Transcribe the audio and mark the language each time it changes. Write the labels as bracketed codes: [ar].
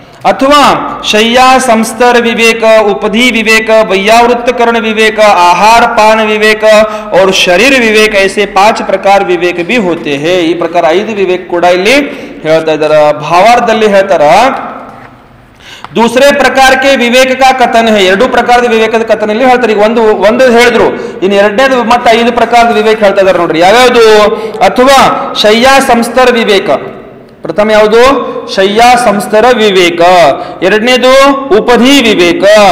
[hi] ಅಥವಾ ಶಯ್ಯಾ ಸಂಸ್ತರ ವಿवेक, उपधि विवेक, वैयावृत्तकरण विवेक, आहार पान विवेक और शरीर विवेक, ऐसे 5 प्रकार विवेक भी होते हैं. [kn] ಈ ಪ್ರಕಾರ 5 ವಿವೇಕ ಕೂಡ ಇಲ್ಲಿ ಹೇಳ್ತಾ ಇದ್ದಾರ. ಭಾವಾರ್ಥದಲ್ಲಿ ಹೇಳ್ತಾರ [hi] दूसरे प्रकार के विवेक का कथन है. [kn] 2 ಪ್ರಕಾರದ ವಿವೇಕದ ಕಥನ ಇಲ್ಲಿ ಹೇಳ್ತಾರೆ. ಈಗ ಒಂದು ಹೇಳಿದ್ರು, ಇನ್ನು ಎರಡನೇದು ಮತ್ತೆ 5 ಪ್ರಕಾರದ ವಿವೇಕ ಹೇಳ್ತಾ ಇದಾರೆ ನೋಡ್ರಿ. ಯಾವ್ಯಾವುದು? ಅಥವಾ ಶಯ್ಯಾ ಸಂಸ್ತರ ವಿವೇಕ, ಪ್ರಥಮ ಯಾವುದು? ಶಯ್ಯಾ ಸಂಸ್ತರ ವಿವೇಕ. ಎರಡನೇದು ಉಪಧಿ ವಿವೇಕ.